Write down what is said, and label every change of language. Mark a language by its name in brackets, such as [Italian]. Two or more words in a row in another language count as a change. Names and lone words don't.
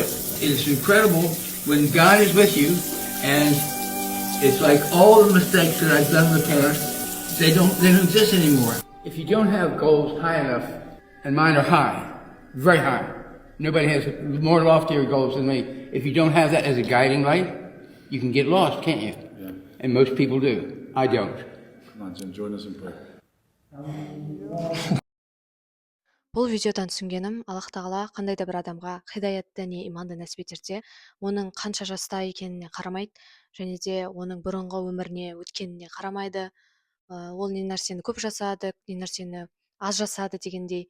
[English] It's incredible when God is with you, and it's like all the mistakes that I've done in the past, they don't exist anymore. If you don't have goals high enough, and mine are high, very high. Nobody has more loftier goals than me. If you don't have that as a guiding light, you can get lost, can't you? Yeah. And most people do. I don't. Come on, Jim, join us in prayer. [Kazakh] Бұл видеодан түсінгенім, Аллах тағала қандай да бір адамға хидаятты не иманды нәсіп етерсе, оның қанша жаста екеніне қарамайды, және де оның бұрынғы өміріне өткеніне қарамайды, ол не нәрсені көп жасады, не нәрсені аз жасады дегендей.